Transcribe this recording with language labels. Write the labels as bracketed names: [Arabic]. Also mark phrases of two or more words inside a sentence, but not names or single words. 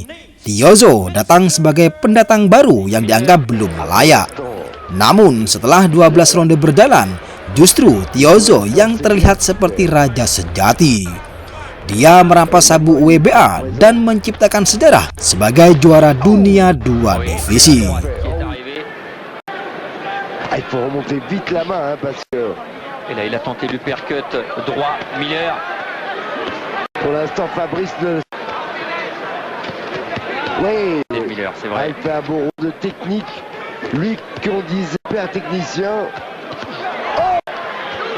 [Indonesian] Tiozzo datang sebagai pendatang baru yang dianggap belum layak. Namun setelah 12 ronde berjalan, justru Tiozzo yang terlihat seperti raja sejati. Dia merampas sabuk WBA dan menciptakan sejarah sebagai juara dunia 2 divisi. [French] Il faut remonter vite la main parce que... Et là, il a tenté le percut droit, Miller. Pour l'instant, Fabrice ne... Oui, Miller, c'est vrai. il fait un bon rond de technique. Lui qu'on disait père technicien.